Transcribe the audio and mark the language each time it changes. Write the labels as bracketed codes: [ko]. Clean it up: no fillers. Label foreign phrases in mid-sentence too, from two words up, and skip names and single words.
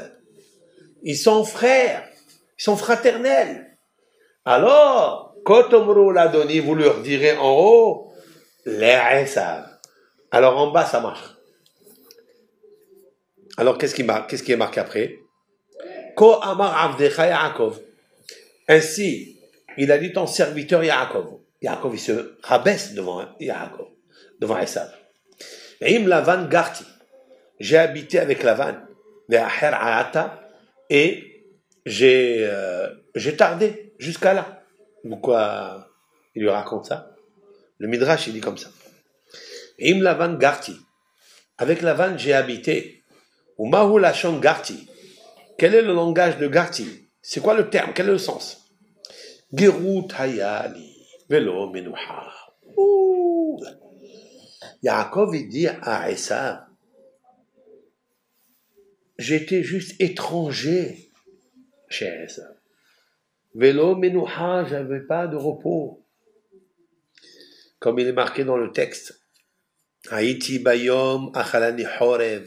[fr] Ils sont frères, ils sont fraternels. Alors, Kotomro l'a donné, vous leur direz en haut, les Esav. Alors en bas, ça marche. Alors qu'est-ce qui est marqué après? [he] כה אמר עבדך יעקב. [fr] Ainsi, il a dit ton serviteur Yaakov. Yaakov, il se rabaisse devant Yaakov, devant Esav. [he] עם לבן גרתי. [fr] J'ai habité avec Lavan, et j'ai tardé jusqu'à là. Pourquoi il lui raconte ça? Le Midrash, il dit comme ça. [he] עם לבן גרתי. [fr] Avec Lavan, j'ai habité. [he] ומהו לשון גרתי. [fr] Quel est le langage de Garti? C'est quoi le terme? Quel est le sens? [he] גרות היה לי. ולא מנוחה. [fr] Yaakov, il dit à Esav, j'étais juste étranger chez Esav. [he] ולא מנוחה, [fr] j'avais pas de repos. Comme il est marqué dans le texte. [he] הייתי ביום אכלני חורב.